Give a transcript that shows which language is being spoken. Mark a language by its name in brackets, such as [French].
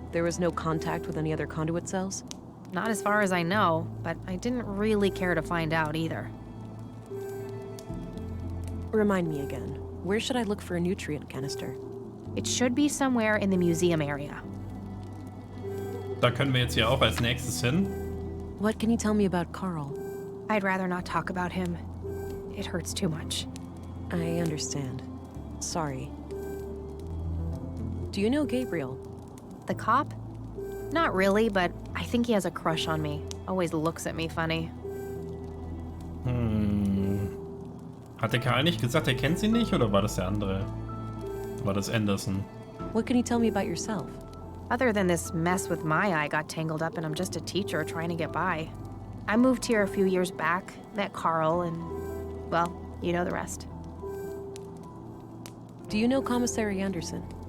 [English] There was no contact with any other conduit cells? Not as far as I know, but I didn't really care to find out either. Remind me again, where should I look for a nutrient canister? It should be somewhere in the museum area. [German] Da können wir jetzt ja auch als nächstes hin. [English] What can you tell me about Carl? I'd rather not talk about him. It hurts too much. I understand. Sorry. Do you know Gabriel? The cop? Not really, but I think he has a crush on me. Always looks at me funny. [German] Hat der Karl nicht gesagt, er kennt sie nicht, oder war das der andere? War das Anderson? [English] What can you tell me about yourself? Other than this mess with Maya I got tangled up in, I'm just a teacher trying to get by. I moved here a few years back, met Carl, and, well, you know the rest. Do you know Commissary Anderson?